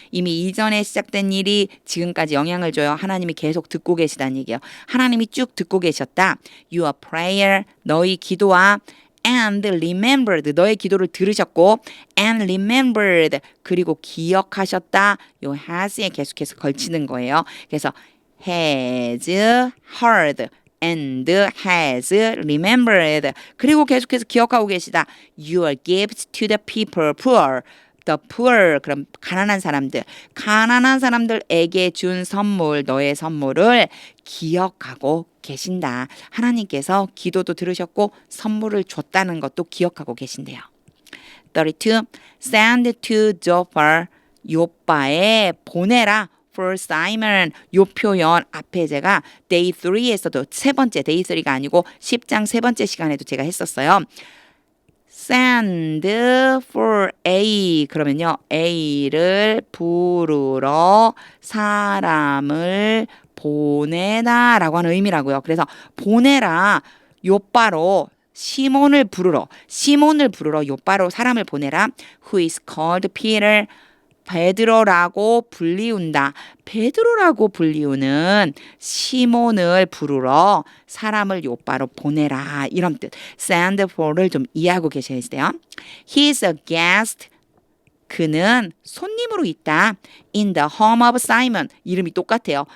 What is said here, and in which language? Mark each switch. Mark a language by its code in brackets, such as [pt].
[ko] 이미 이전에 시작된 일이 지금까지 영향을 줘요. 하나님이 계속 듣고 계시다는 얘기예요. 하나님이 쭉 듣고 계셨다. [en] Your prayer, [ko] 너희 기도와 [en] and remembered, [ko] 너의 기도를 들으셨고 and remembered, 그리고 기억하셨다. 요 has에 계속해서 걸치는 거예요. [en] 그래서 has heard and has remembered. [ko] 그리고 계속해서 기억하고 계시다. [en] Your gifts to the people, poor. The poor, [ko] 그럼 가난한 사람들에게 준 선물, 너의 선물을 기억하고 계신다. 하나님께서 기도도 들으셨고 선물을 줬다는 것도 기억하고 계신대요. 32. [en] Send to Joppa, [ko] 요빠에 보내라. For Simon, 요 표현 앞에 제가 day 3에서도 세 번째, day 3가 아니고 10장 세 번째 시간에도 제가 했었어요. [en] Send for A [ko] 그러면요 A를 부르러 사람을 보내다 라고 하는 의미라고요. 그래서 보내라 요바로 시몬을 부르러 요바로 사람을 보내라. [en] Who is called Peter [ko] 베드로라고 불리운다. 베드로라고 불리우는 시몬을 부르러 사람을 요바로 보내라. 이런 뜻. Send for를 좀 이해하고 계셔야 돼요. [en] He is a guest. [ko] 그는 손님으로 있다. [en] In the home of Simon. [ko] 이름이 똑같아요.